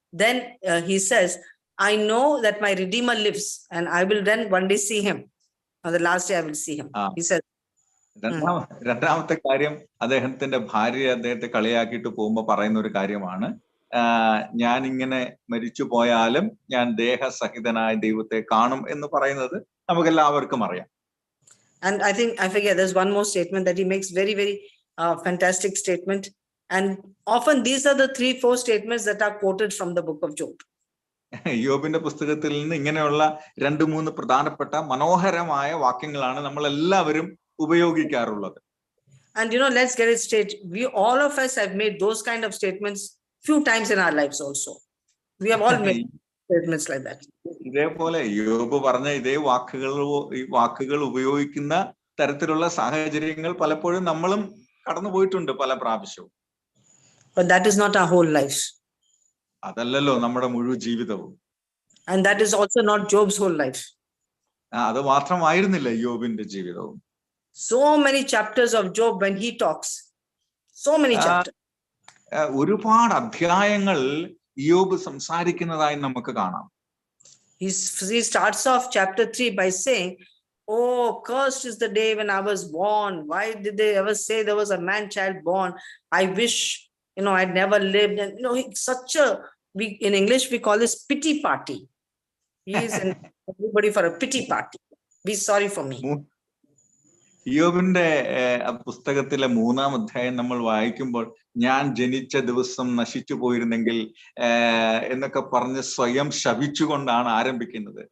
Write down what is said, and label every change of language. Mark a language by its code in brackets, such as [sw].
[en] Then he says, I know that my Redeemer lives and I will then one day see him. On the last day I will see him. He says. [ml] രണ്ടാമത്തെ കാര്യം, അദ്ദേഹത്തിന്റെ ഭാര്യ അദ്ദേഹത്തെ കളിയാക്കിയിട്ട് പോകുമ്പോ പറയുന്ന ഒരു കാര്യമാണ്, ഞാൻ ഇങ്ങനെ മരിച്ചു പോയാലും ഞാൻ ദേഹസഹിതനായ ദൈവത്തെ കാണും എന്ന് പറയുന്നത് നമുക്ക് എല്ലാവർക്കും അറിയാം. [en] And I think I forget there's one more statement that he makes, very very fantastic statement, and often these are the 3-4 statements that are quoted from the book of Job. [ml] യോബിന്റെ പുസ്തകത്തിൽ നിന്ന് ഇങ്ങനെയുള്ള 2-3 പ്രധാനപ്പെട്ട മനോഹരമായ വാക്യങ്ങളാണ് നമ്മൾ എല്ലാവരും ഉപയോഗിക്കാറുള്ളത്. [en] And you know, let's get it straight. We all of us have made those kind of statements few times in our lives also. We have all made statements like that. [ml] ഇതേപോലെ യോബ് പറഞ്ഞ ഇതേ വാക്കുകൾ ഉപയോഗിക്കുന്ന തരത്തിലുള്ള സാഹചര്യങ്ങൾ പലപ്പോഴും നമ്മളും കടന്നു പോയിട്ടുണ്ട് പല പ്രാവശ്യവും. [en] But that is not our whole life. [ml] അതല്ലല്ലോ നമ്മുടെ മുഴുവൻ ജീവിതവും. [en] And that is also not Job's whole life. [ml] അത് മാത്രമായിരുന്നില്ല യോബിന്റെ ജീവിതവും. [en] So many chapters of Job when he talks. So many chapters. [ml] ഒരുപാട് അധ്യായങ്ങൾ യോബ് സംസാരിക്കുന്നതായി നമുക്ക് കാണാം. [en] He starts off chapter 3 by saying, oh, cursed is the day when I was born. Why did they ever say there was a man child born? I wish, you know, I'd never lived. And you know, it's such a, in English we call this pity party. He is everybody for a pity party. Be sorry for me. [ml] യോബിന്റെ പുസ്തകത്തിലെ 3-ാം അധ്യായം നമ്മൾ വായിക്കുമ്പോൾ, ഞാൻ ജനിച്ച ദിവസം നശിച്ചു പോയിരുന്നെങ്കിൽ എന്നൊക്കെ പറഞ്ഞ് സ്വയം ശപിച്ചുകൊണ്ടാണ് ആരംഭിക്കുന്നത്.